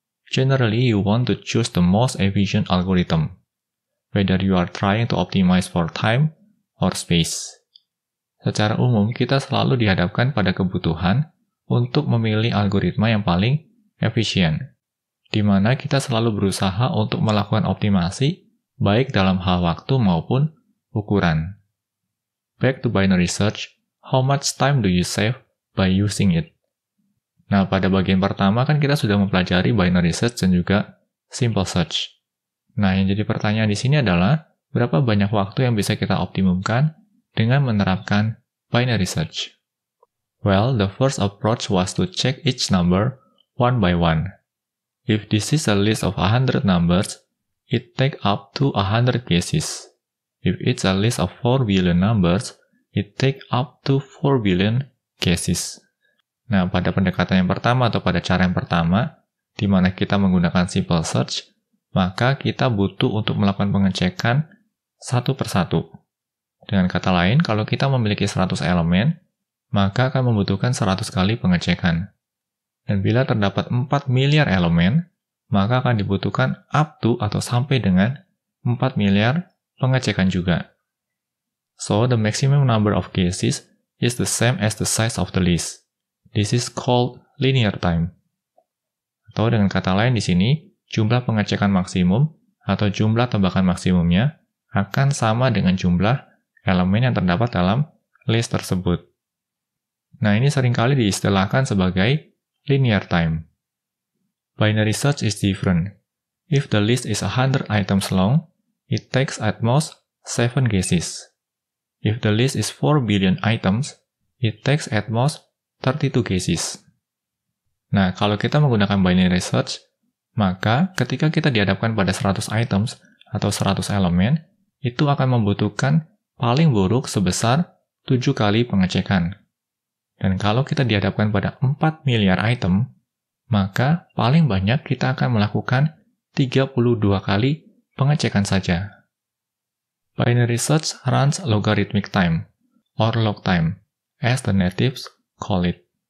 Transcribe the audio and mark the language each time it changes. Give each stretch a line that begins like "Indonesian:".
English: Generally, you want to choose the most efficient algorithm, whether you are trying to optimize for time or space.
Indonesian: Secara umum, kita selalu dihadapkan pada kebutuhan untuk memilih algoritma yang paling efisien, di mana kita selalu berusaha untuk melakukan optimasi, baik dalam hal waktu maupun ukuran.
English: Back to binary search, how much time do you save by using it?
Indonesian: Nah, pada bagian pertama kan kita sudah mempelajari binary search dan juga simple search. Nah, yang jadi pertanyaan di sini adalah, berapa banyak waktu yang bisa kita optimumkan dengan menerapkan binary search?
English: Well, the first approach was to check each number one by one. If this is a list of 100 numbers, it take up to 100 guesses. If it's a list of 4 billion numbers, it take up to 4 billion guesses.
Indonesian: Nah, pada pendekatan yang pertama atau pada cara yang pertama, di mana kita menggunakan simple search, maka kita butuh untuk melakukan pengecekan satu persatu. Dengan kata lain, kalau kita memiliki 100 elemen, maka akan membutuhkan 100 kali pengecekan. Dan bila terdapat 4 miliar elemen, maka akan dibutuhkan
English: up to
Indonesian: atau sampai dengan 4 miliar pengecekan juga.
English: So, the maximum number of guesses is the same as the size of the list. This is called linear time.
Indonesian: Atau dengan kata lain di sini, jumlah pengecekan maksimum atau jumlah tebakan maksimumnya akan sama dengan jumlah elemen yang terdapat dalam list tersebut. Nah, ini seringkali diistilahkan sebagai linear time.
English: Binary search is different. If the list is 100 items long, it takes at most 7 guesses. If the list is 4 billion items, it takes at most 32 guesses.
Indonesian: Nah, kalau kita menggunakan binary search, maka ketika kita dihadapkan pada 100 items atau 100 elemen, itu akan membutuhkan paling buruk sebesar 7 kali pengecekan. Dan kalau kita dihadapkan pada 4 miliar item, maka paling banyak kita akan melakukan 32 kali pengecekan saja.
English: Binary search runs logarithmic time, or log time, as the natives call it.